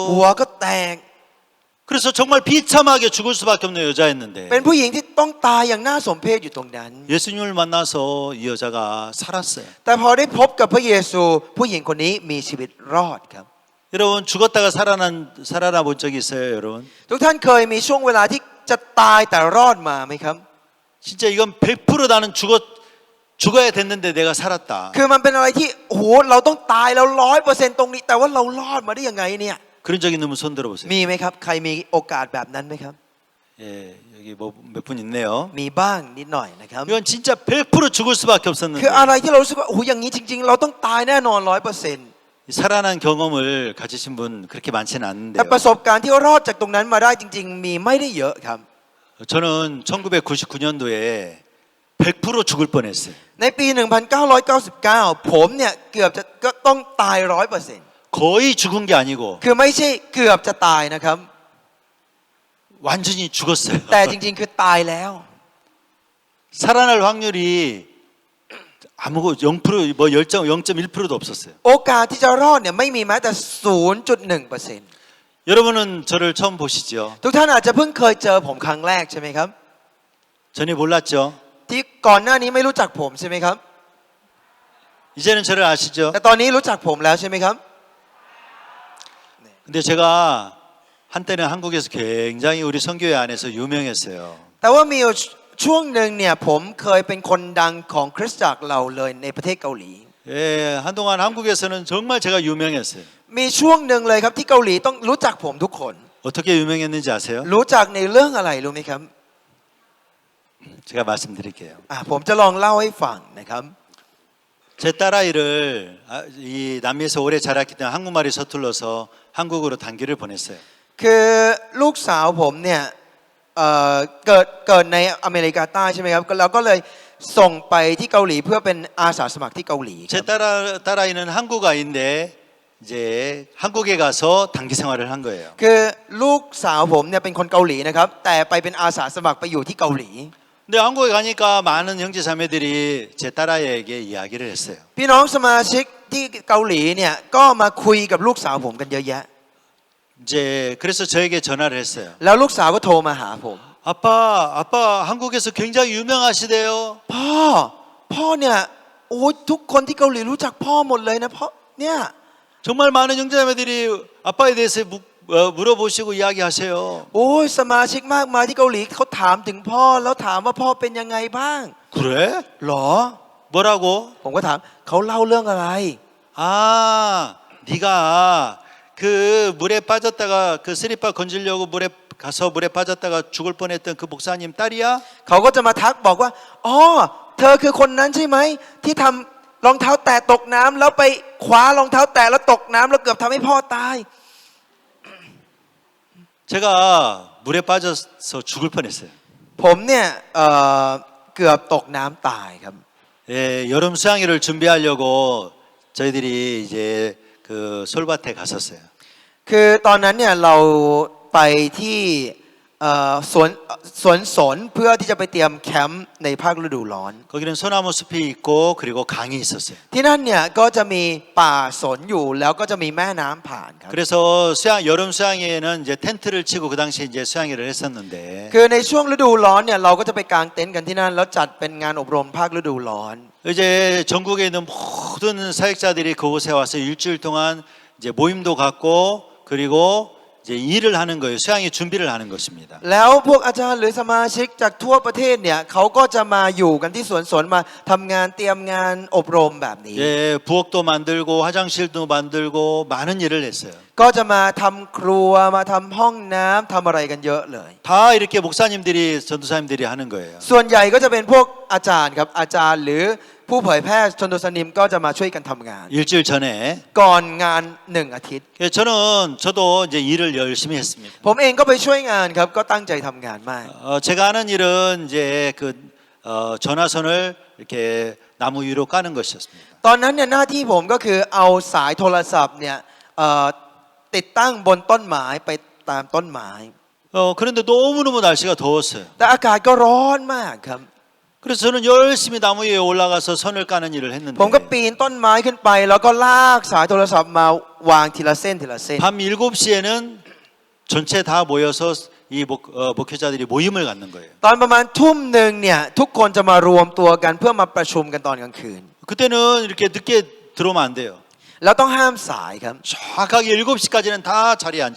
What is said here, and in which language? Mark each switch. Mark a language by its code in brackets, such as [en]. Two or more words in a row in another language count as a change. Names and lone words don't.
[th] ก็แตก [ko] 그래서 정말 비참하게 죽을 수밖에 없는 여자였는데 [th] เป็นผู้หญิงที่ต้องตายอย่างน่าสมเพชอยู่ตรงนั้น [ko] 예수님을 만나서 이 여자가 살았어요. [th] แต่พอได้พบกับพระเยซูผู้หญิงคนนี้มีชีวิตรอดครับ [ko] 여러분 죽었다가 살아나 본 적이 있어요, 여러분? [th] ทุกท่านเคยมีช่วงเวลาที่จะตายแต่รอดมาไหมครับ [ko] 진짜 이건 100% 나는 죽어야 됐는데 내가 살았다. [th] คือมันเป็นอะไรที่โอ้โหเราต้องตายแล้ว100%ตรงนี้แต่ว่าเรารอดมาได้ยังไงเนี่ย [ko] 그런 적 있는 분 손 들어보세요. [th] มีไหมครับใครมีโอกาสแบบนั้นไหมครับ [ko] 예, 여기 뭐 몇 분 있네요. [th] มีบ้างนิดหน่อยนะครับ [ko] 이건 진짜 100% 죽을 수밖에 [th] คือ [ko] 없었는데 [th] อะไรที่เรารู้สึกว่าโอ้โหอย่างนี้จริง ๆ เราต้องตายแน่นอน 100% [ko] 살아난 경험을 가지신 분 그렇게 많지는 [th] แต่ [ko] 않은데요. [th] ประสบการณ์ที่รอดจากตรงนั้นมาได้จริง ๆ มีไม่ได้เยอะครับ [ko] 저는 1999년도에 100% 죽을 뻔했어요. [th] ในปี 1999 ผมเนี่ยเกือบจะก็ต้องตาย 100% [ko] 거의 죽은 게 아니고 [th] คือไม่ใช่เกือบจะตายนะครับ [ko] 완전히 죽었어요. [th] แต่จริง ๆ คือตายแล้ว [ko] 살아날 확률이 아무거 0%뭐 0.1%도 없었어요. [th] โอกาสที่จะรอดเนี่ยไม่มีแม้แต่ 0.1% [ko] 여러분은 저를 처음 보시죠. [th] ทุกท่านอาจจะเพิ่งเคยเจอผมครั้งแรกใช่ไหมครับ [ko] 전에 몰랐죠. [th] ที่ก่อนหน้านี้ไม่รู้จักผมใช่ไหมครับ [ko] 이제는 저를 아시죠. [th] แต่ตอนนี้รู้จักผมแล้วใช่ไหมครับ [ko] 근데 제가 한때는 한국에서 굉장히 우리 선교회 안에서 유명했어요. [th] แต่ว่ามีช่วงหนึ่งเนี่ยผมเคยเป็นคนดังของคริสตจักรเราเลยในประเทศเกาหลี [ko] 예, 한동안 한국에서는 정말 제가 유명했어요. [th] มีช่วงหนึ่งเลยครับที่เกาหลีต้องรู้จักผมทุกคน [ko] 어떻게 유명했는지 아세요? [th] รู้จักในเรื่องอะไรรู้ไหมครับ [ko] 제가 말씀드릴게요. [th] ผมจะลองเล่าให้ฟังนะครับ [ko] 제 딸아이를 이 남미에서 오래 자랐기 때문에 한국말이 서툴러서 한국으로 단기를 보냈어요. [th] คือลูกสาวผมเนี่ยเกิดในอเมริกาใต้ใช่ไหมครับเราก็เลยส่งไปที่เกาหลีเพื่อเป็นอาสาสมัครที่เกาหลีค [ko] 제 [th] รับ [ko] 딸아이는 한국 아이인데 이제 한국에 가서 단기 생활을 한 거예요. [th] คือลูกสาวผมเนี่ยเป็นคนเกาหลีนะครับแต่ไปเป็นอาสาสมัครไปอยู่ที่เกาหลี [ko] 근데 한국에 가니까 많은 형제 자매들이 제 딸아이에게 이야기를 했어요. [th] พี่น้องสมาชิกที่เกาหลีเนี่ยก็มาคุยกับลูกสาวผมกันเยอะแยะ [ko] 이제 그래서 저에게 전화를 했어요. [th] แล้วลูกสาวก็โทรมาหาผม [ko] 아빠 한국에서 굉장히 유명하시대요. [th] พ่อเนี่ยโอ้ทุกคนที่เกาหลีรู้จักพ่อหมดเลยนะพ่อเนี่ย [ko] 정말 많은 형제자매들이 아빠에 대해서 물어보시고 이야기하세요. [th] โอ้ยสมาชิกมากมายที่เกาหลีเขาถามถึงพ่อแล้วถามว่าพ่อเป็นยังไงบ้าง [ko] 그래? [th] หรอ [ko] 뭐라고? [th] ผมก็ถามเขาเล่าเรื่องอะไร [ko] 아, 네가 그 물에 빠졌다가 그 스리파 건지려고 가서 물에 빠졌다가 죽을 뻔했던 그 목사님 딸이야? [th] เขาก็จะมาทักบอกว่าอ๋อเธอคือคนนั้นใช่ไหมที่ทำรองเท้าแตะตกน้ำแล้วไปคว้ารองเท้าแตะแล้วตกน้ำแล้วเกือบทำให้พ่อตาย [ko] 제가 물에 빠져서 죽을 뻔했어요. [th] ผมเนี่ยเกือบตกน้ำตายครับ [ko] 예, 여름 수양회를 준비하려고 저희들이 이제 그 솔밭에 갔었어요. [th] คือตอนนั้นเนี่ยเราไปที่สวนสนเพื่อที่จะไปเตรียมแคมป์ในภาคฤดูร้อน [ko] 거기는 소나무 숲이 있고 그리고 강이 있었어요. [th] ที่นั่นเนี่ยก็จะมีป่าสนอยู่แล้วก็จะมีแม่น้ำผ่านครับ [ko] 그래서 여름 수양회에는 이제 텐트를 치고 그 당시에 이제 수양회를 했었는데 [th] คือในช่วงฤดูร้อนเนี่ยเราก็จะไปกางเต็นท์กันที่นั่นแล้วจัดเป็นงานอบรมภาคฤดูร้อน [ko] 이제 전국에 있는 모든 사역자들이 그곳에 와서 일주일 동안 이제 모임도 갖고 그리고 이제 일을 하는 거예요. 수양의 준비를 하는 것입니다. [th] แล้วพวกอาจารย์หรือสมาชิกจากทั่วประเทศเนี่ยเขาก็จะมาอยู่กันที่สวนมาทำงานเตรียมงานอบรมแบบนี้ [ko] 예, 부엌도 만들고 화장실도 만들고 많은 일을 했어요. [th] ก็จะมาทำครัวมาทำห้องน้ำทำอะไรกันเยอะเลย [ko] 다 이렇게 목사님들이 전도사님들이 하는 거예요. [th] ส่วนใหญ่ก็จะเป็นพวกอาจารย์ครับอาจารย์หรือผู้เผยแพร่ชนโดสนิมก็จะมาช่วยกันทำงาน [ko] 일주일 전에 [th] ก่อนงาน1 อาทิตย์ [ko] 저도 이제 일을 열심히 했습니다. [th] ผมเองก็ไปช่วยงานครับก็ตั้งใจทำงานมาก [ko] 제가 하는 일은 이제 그 전화선을 이렇게 나무 위로 까는 것이었습니다. [th] ตอนนั้นเนี่ยหน้าที่ผมก็คือเอาสายโทรศัพท์เนี่ยติดตั้งบนต้นไม้ไปตามต้นไม้ [ko] 그런데 너무너무 날씨가 더웠어요. [th] แต่อากาศก็ร้อนมากครับ [ko] 그래서 저는 열심히 나무 위에 올라가서 선을 까는 일을 했는데 [th] ผมก็ปีนต้นไม้ขึ้นไป แล้วก็ลากสายโทรศัพท์มาวางทีละเส้นทีละเส้น [ko] 밤 7시에는 전체 다 모여서 이 목회자들이 모임을 갖는 거예요. [th] ตอนประมาณทุ่มหนึ่งเนี่ยทุกคนจะมารวมตัวกันเพื่อมาประชุมกันตอนกลางคืน [ko] 그때는 이렇게 늦게 들어오면 안 돼요. [th] แล้วต้องห้ามสายครับ [ko] 정확하게 7시까지는 다 자리에 앉아